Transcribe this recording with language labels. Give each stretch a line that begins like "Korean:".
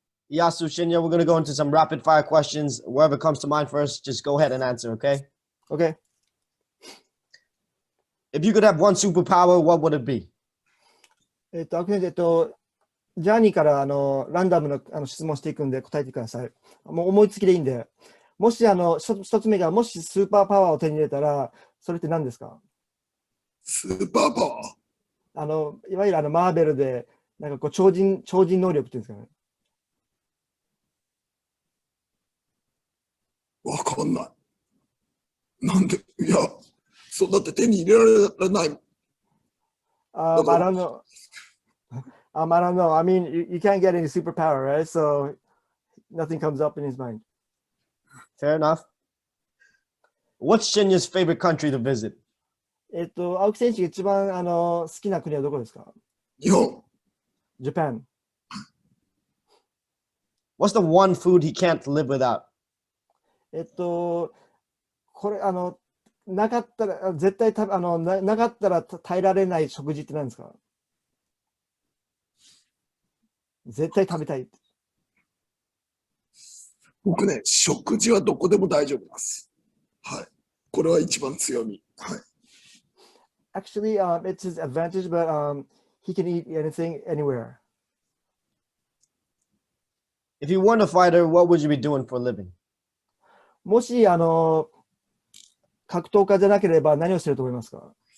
English: Yasu, Shinya, we're going to go into some rapid fire questions. Wherever comes to mind first, just go ahead and answer, okay? Okay. If you could have one superpower, what would it be?
Japanese: ジャーニーからランダムの質問していくんで答えてください。もう思いつきでいいんで。もし一つ目がもしスーパーパワーを手に入れたら、それって何ですか？スーパーパワーいわゆるマーベルで、なんかこう超人能力っていうんですかね。わかんない。なんで、いや、そうだって手に入れられない。
English: I don't know. I don't know. I mean, you can't get any superpower, right? So nothing comes up in his mind. Fair enough. What's Shinya's favorite country to visit?
Japanese: 青木選手が一番好きな国はどこですか？日本。
English: Japan. What's the one food he can't live without?
Japanese: これなかったら絶対なかったら耐えられない食事って何ですか？絶対食べたい。僕ね、食事はどこでも大丈夫です。はい。これは一番強み。はい。
English: Actually, it's his advantage, but he can eat anything, anywhere. If you weren't a fighter, what would you be doing for a living?
Japanese: もし格闘家じゃなければ何をしてると思いますか？